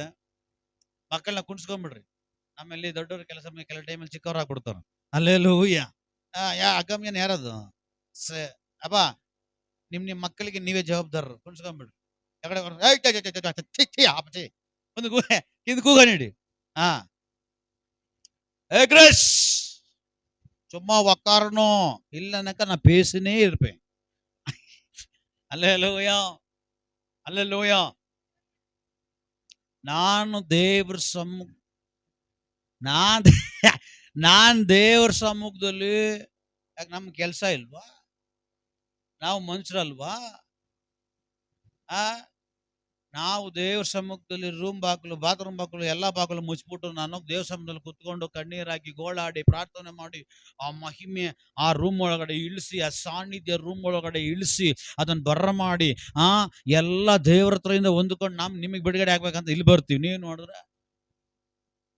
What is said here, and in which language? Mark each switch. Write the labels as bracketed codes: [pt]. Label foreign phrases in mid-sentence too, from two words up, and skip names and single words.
[kn] ಮಕ್ಕಳನ್ನ ಕುಣಿಸ್ಕೊಂಡ್ಬಿಡ್ರಿ, ನಮ್ಮಲ್ಲಿ ದೊಡ್ಡವ್ರ ಕೆಲಸ ಟೈಮಲ್ಲಿ ಚಿಕ್ಕವ್ರು ಆಗ್ಬಿಡ್ತಾರ. ಹಲ್ಲೆಲೂಯಾ. ಅಗಮ್ಯನ್ ಯಾರದು? ಅಬ್ಬ, ನಿಮ್ಮ ಮಕ್ಕಳಿಗೆ ನೀವೇ ಜವಾಬ್ದಾರರು. ಕುಣಿಸ್ಕೊಂಡ್ಬಿಡ್ರಿ. ಒಂದು ಕೂಗ ನೀಡಿ. [ta] சும்மா உக்காரணும் இல்லைனாக்கா நான் பேசினே இருப்பேன். அல்லேலூயா, அல்லேலூயா. [kn] ನಾನು ದೇವ್ರ ನಾನ್ ದೇವ್ರ ಸಮ್ಮುಖದಲ್ಲಿ ಯಾಕೆ ನಮ್ಗೆ ಕೆಲಸ ಇಲ್ವಾ? ನಾವು ಮನುಷ್ಯರಲ್ವಾ? ನಾವು ದೇವ್ರ ಸಮ್ಮುಖದಲ್ಲಿ ರೂಮ್ ಬಾಗಿಲು, ಬಾತ್ರೂಮ್ ಬಾಗಿಲು, ಎಲ್ಲ ಬಾಗಿಲು ಮುಚ್ಚಿಬಿಟ್ಟು ನಾನು ದೇವ್ರ ಸಮ್ಮುಖದಲ್ಲಿ ಕುತ್ಕೊಂಡು ಕಣ್ಣೀರಾಗಿ ಗೋಳಾಡಿ ಪ್ರಾರ್ಥನೆ ಮಾಡಿ ಆ ಮಹಿಮೆ ಆ ರೂಮ್ ಒಳಗಡೆ ಇಳಿಸಿ, ಆ ಸಾನ್ನಿಧ್ಯ ರೂಮ್ ಒಳಗಡೆ ಇಳಿಸಿ ಅದನ್ನು ಬರ್ರ ಮಾಡಿ ಎಲ್ಲ ದೇವ್ರ ಹತ್ರದಿಂದ ಹೊಂದ್ಕೊಂಡು ನಿಮಗೆ ಬಿಡುಗಡೆ ಆಗ್ಬೇಕಂತ ಇಲ್ಲಿ ಬರ್ತೀವಿ.